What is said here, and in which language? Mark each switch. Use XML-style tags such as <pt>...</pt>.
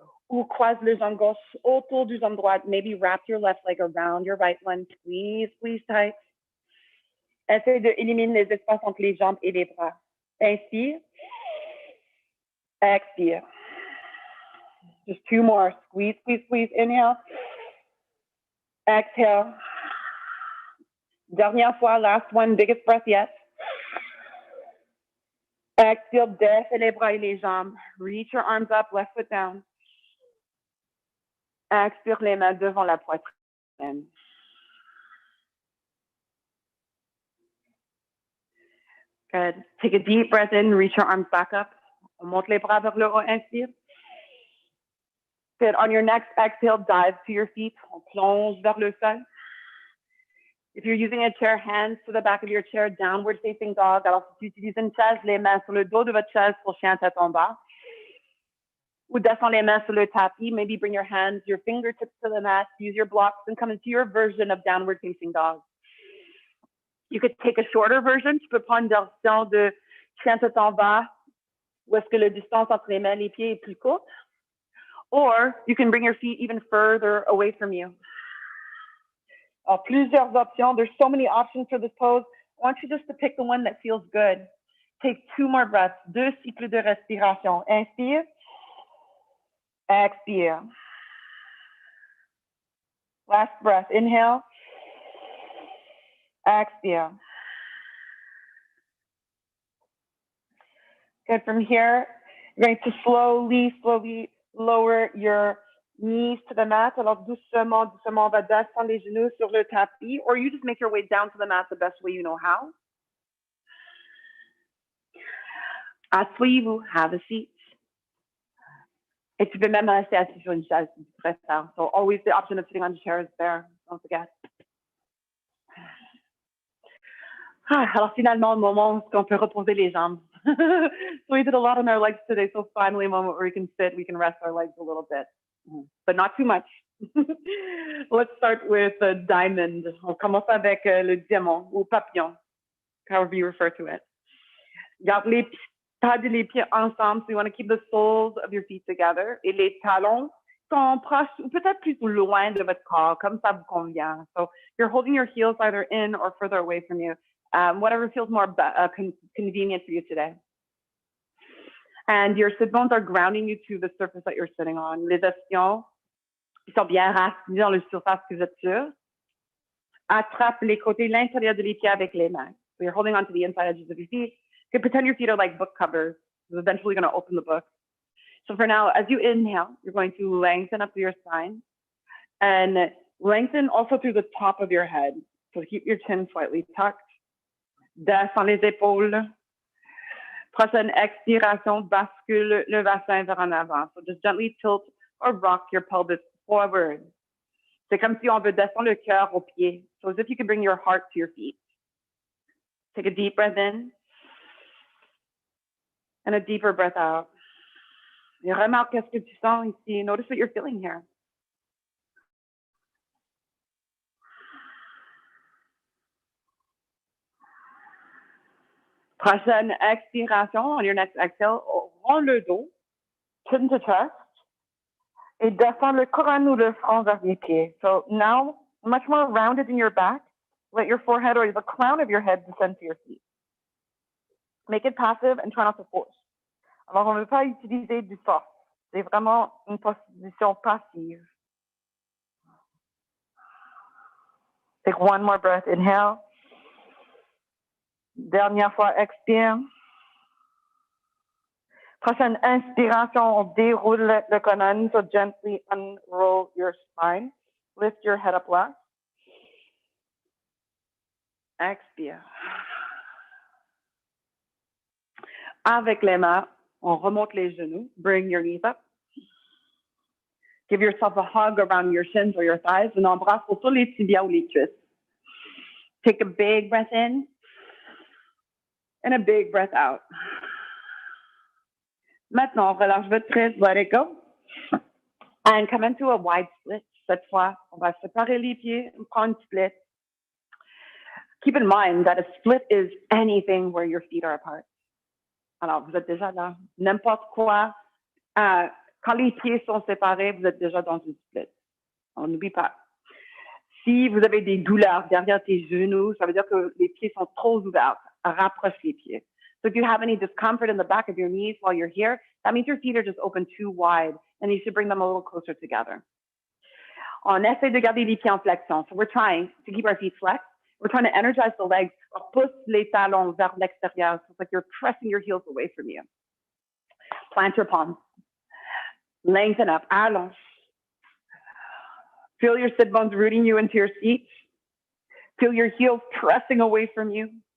<fr>Ou croise le jambe gauche autour du jambe droite.</fr> <en>Maybe wrap your left leg around your right one. Squeeze, squeeze tight.</en> <fr>Essaye d'éliminer les espaces entre les jambes et les bras. Inspire. Expire.</fr> <en>Just two more. Squeeze, squeeze, squeeze. Inhale. Exhale.</en> <fr>Dernière fois,</fr> <en>last one, biggest breath yet.</en> <fr>Exhale, défais les bras et les jambes.</fr> <en>Reach your arms up, left foot down.</en> <fr>Expire les mains devant la poitrine.</fr> <en>Good. Take a deep breath in, reach your arms back up.</en> <fr>On monte les bras vers le haut, inspire.</fr> <en>Good. On your next exhale, dive to your feet.</en> <fr>On plonge vers le sol.</fr> <en>If you're using a chair, hands to the back of your chair, downward facing dog.</en> <fr>Alors, si tu utilises une chaise, les mains sur le dos de votre chaise pour chien tête en bas. Ou descends les mains sur le tapis.</fr> <en>Maybe bring your hands, your fingertips to the mat. Use your blocks and come into your version of downward facing dog. You could take a shorter version.</en> <fr>Tu peux prendre une version de chien tête en bas, où est-ce que la distance entre les mains et les pieds est plus courte.</fr> <en>Or you can bring your feet even further away from you.</en> <fr>Alors, plusieurs options.</fr> <en>There's so many options for this pose. I want you just to pick the one that feels good. Take two more breaths.</en> <fr>2 cycles de respiration. Inspire. Expire.</fr> <en>Last breath. Inhale. Exhale. Good. From here, you're going to slowly lower your knees to the mat.</en> <fr>Alors, doucement, on va descendre les genoux sur le tapis,</fr> <en>or you just make your way down to the mat the best way you know how.</en> <fr>Asseyez-vous,</fr> <en>have a seat.</en> <fr>Et tu peux même rester assis sur une chaise si tu préfères.</fr> <en>So always the option of sitting on the chair is there. Don't forget.</en> <fr>Alors finalement, un moment où on peut reposer les jambes.</fr> <en>So we did a lot on our legs today. So finally, a moment where we can sit, we can rest our legs a little bit, but not too much. Let's start with a diamond.</en> <fr>On commence avec le diamant ou papillon,</fr> <en>however you refer to it.</en> <fr>Garde les pas les pieds ensemble.</fr> <en>So you want to keep the soles of your feet together.</en> <fr>Et les talons sont proches ou peut-être plus loin de votre corps, comme ça vous convient.</fr> <en>So you're holding your heels either in or further away from you. Whatever feels more convenient for you today. And your sit bones are grounding you to the surface that you're sitting on.</en> <fr>Les ischions sont bien rassis dans la surface que vous êtes sur. Attrape les côtés, l'intérieur de les pieds avec les mains.</fr> <en>So you're holding onto the inside edges of your feet. You can pretend your feet are like book covers. You're eventually going to open the book. So for now, as you inhale, you're going to lengthen up your spine and lengthen also through the top of your head. So keep your chin slightly tucked.</en> <fr>Descends les épaules. Prochaine expiration, bascule le bassin vers en avant.</fr> <en>So just gently tilt or rock your pelvis forward.</en> <fr>C'est comme si on veut descendre le cœur aux pieds.</fr> <en>So as if you could bring your heart to your feet. Take a deep breath in and a deeper breath out.</en> <fr>Et remarque qu'est-ce que tu sens ici.</fr> <en>Notice what you're feeling here.</en> <fr>Prochaine expiration,</fr> <en>on your next exhale,</en> <fr>rends le dos,</fr> <en>chin to chest,</en> <fr>et descends le couronne ou le front vers les pieds.</fr> <en>So now, much more rounded in your back, let your forehead or the crown of your head descend to your feet. Make it passive and try not to force.</en> <fr>Alors, on ne veut pas utiliser du force. C'est vraiment une position passive.</fr> <en>Take one more breath. Inhale.</en> <fr>Dernière fois, expire. Prochaine inspiration, on déroule le colonne.</fr> <en>So gently unroll your spine. Lift your head up left.</en> <fr>Expire. Avec les mains, on remonte les genoux.</fr> <en>Bring your knees up. Give yourself a hug around your shins or your thighs.</en> <fr>Un embrasse autour les tibias ou les cuisses.</fr> <en>Take a big breath in. And a big breath out.</en> <fr>Maintenant, relâche votre prise,</fr> <en>let it go. And come into a wide split.</en> <fr>Cette fois, on va séparer les pieds and prendre une split.</fr> <en>Keep in mind that a split is anything where your feet are apart.</en> <fr>Alors, vous êtes déjà là. N'importe quoi. Quand les pieds sont séparés, vous êtes déjà dans une split. On n'oublie pas. Si vous avez des douleurs derrière tes genoux, ça veut dire que les pieds sont trop ouverts. Rapproche les pieds.</fr> <en>So if you have any discomfort in the back of your knees while you're here, that means your feet are just open too wide, and you should bring them a little closer together.</en> <fr>On essaie de garder les pieds en flexion.</fr> <en>So we're trying to keep our feet flexed. We're trying to energize the legs.</en> <fr>Pousse les talons vers l'extérieur.</fr> <en>So it's like you're pressing your heels away from you. Plant your palms. Lengthen up.</en> <fr>Allonge.</fr> <en>Feel your sit bones rooting you into your seat. Feel your heels pressing away from you.</en>